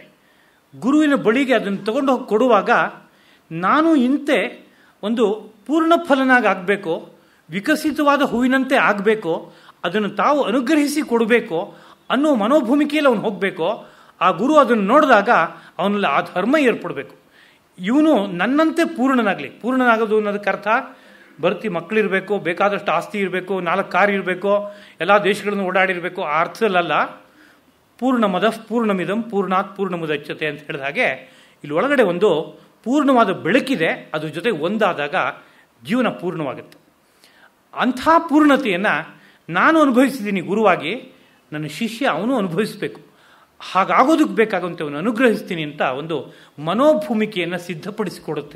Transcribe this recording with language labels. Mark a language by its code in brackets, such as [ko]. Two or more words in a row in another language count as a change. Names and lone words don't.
[kn] ಗುರುವಿನ ಬಳಿಗೆ ಅದನ್ನು ತಗೊಂಡು ಹೋಗಿ ಕೊಡುವಾಗ ನಾನು ಇಂತೆ ಒಂದು ಪೂರ್ಣ ಫಲನಾಗಿ ಆಗಬೇಕು, ವಿಕಸಿತವಾದ ಹೂವಿನಂತೆ ಆಗಬೇಕು, ಅದನ್ನು ತಾವು ಅನುಗ್ರಹಿಸಿ ಕೊಡಬೇಕು ಅನ್ನೋ ಮನೋಭೂಮಿಕೆಯಲ್ಲಿ ಅವನು ಹೋಗಬೇಕು. ಆ ಗುರು ಅದನ್ನು ನೋಡಿದಾಗ ಅವನಲ್ಲಿ ಆ ಧರ್ಮ ಏರ್ಪಡಬೇಕು. ಇವನು ನನ್ನಂತೆ ಪೂರ್ಣನಾಗೋದು ಅನ್ನೋದಕ್ಕೆ ಅರ್ಥ ಮಕ್ಕಳಿರಬೇಕು, ಬೇಕಾದಷ್ಟು ಆಸ್ತಿ ಇರಬೇಕು, 4 ಕಾರ್ ಇರಬೇಕು, ಎಲ್ಲ ದೇಶಗಳನ್ನು ಓಡಾಡಿರಬೇಕು, ಆ ಅರ್ಥದಲ್ಲ. [sa] ಪೂರ್ಣಮದ ಪೂರ್ಣಮಿದಂ ಪೂರ್ಣಾತ್ ಪೂರ್ಣಮುದಚ್ಯತೆ [kn] ಅಂತ ಹೇಳಿದ ಹಾಗೆ ಇಲ್ಲಿ ಒಳಗಡೆ ಒಂದು ಪೂರ್ಣವಾದ ಬೆಳಕಿದೆ. ಅದ್ರ ಜೊತೆ ಒಂದಾದಾಗ ಜೀವನ ಪೂರ್ಣವಾಗುತ್ತೆ. ಅಂಥ ಪೂರ್ಣತೆಯನ್ನು ನಾನು ಅನುಭವಿಸಿದ್ದೀನಿ ಗುರುವಾಗಿ, ನನ್ನ ಶಿಷ್ಯ ಅವನು ಅನುಭವಿಸಬೇಕು. ಹಾಗಾಗೋದಕ್ಕೆ ಬೇಕಾಗುವಂತೆ ಅವನು ಅನುಗ್ರಹಿಸ್ತೀನಿ ಅಂತ ಒಂದು ಮನೋಭೂಮಿಕೆಯನ್ನು ಸಿದ್ಧಪಡಿಸಿಕೊಡುತ್ತೆ.